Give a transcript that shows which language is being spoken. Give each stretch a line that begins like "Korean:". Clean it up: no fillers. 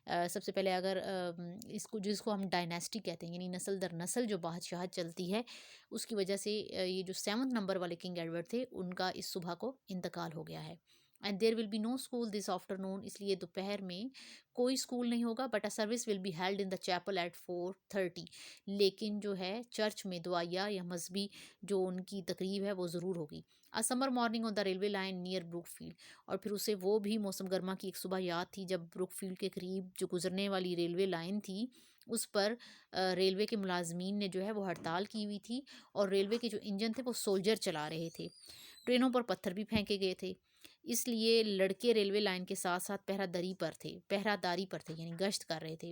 Urdu: سب سے پہلے اگر جس کو ہم ڈائنیسٹی کہتے ہیں یعنی نسل در نسل جو بادشاہت چلتی ہے اس کی وجہ سے یہ جو 7 نمبر والے کنگ ایڈورڈ تھے ان کا اس صبح کو انتقال ہو گیا ہے.
English: and there will be no school this afternoon,
Urdu: اس لیے دوپہر میں کوئی اسکول نہیں ہوگا
English: But a service will be held in the chapel at 4:30.
Urdu: لیکن جو ہے چرچ میں دعائیہ یا مذہبی جو ان کی تقریب ہے وہ ضرور ہوگی.
English: Summer morning on the railway line near Brookfield.
Urdu: اور پھر اسے وہ بھی موسم گرما کی ایک صبح یاد تھی جب بروک فیلڈ کے قریب جو گزرنے والی ریلوے لائن تھی اس پر ریلوے کے ملازمین نے جو ہے وہ ہڑتال کی ہوئی تھی اور ریلوے کے جو انجن تھے وہ سولجر چلا رہے تھے. ٹرینوں پر پتھر بھی پھینکے گئے تھے, اس لیے لڑکے ریلوے لائن کے ساتھ ساتھ پہرہ داری پر تھے یعنی گشت کر رہے تھے.